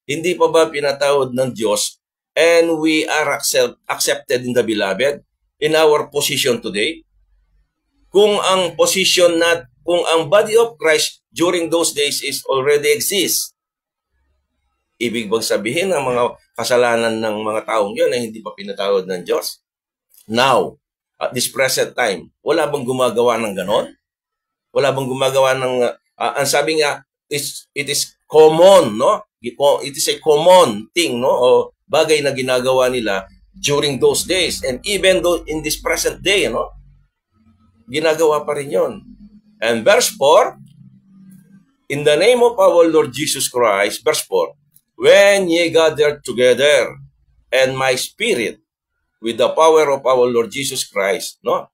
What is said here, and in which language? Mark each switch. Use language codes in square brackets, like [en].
[tl] Hindi pa ba pinatawad ng Diyos [en] and we are accepted in the beloved in our position today? [tl] Kung ang kung ang body of Christ [en] during those days is already exists, [tl] ibig bang sabihin ang mga kasalanan ng mga taong yun ay hindi pa pinatawad ng Diyos? [en] Now, at this present time, [tl] wala bang gumagawa ng ganon? Wala bang gumagawa ng, ang sabi nga, [en] it is common, [tl] no? [en] It is a common thing, no? [tl] O bagay na ginagawa nila [en] during those days. And even though in this present day, no? [tl] Ginagawa pa rin yun. [en] And verse 4, in the name of our Lord Jesus Christ, verse 4, when ye gathered together, and my spirit, with the power of our Lord Jesus Christ, no?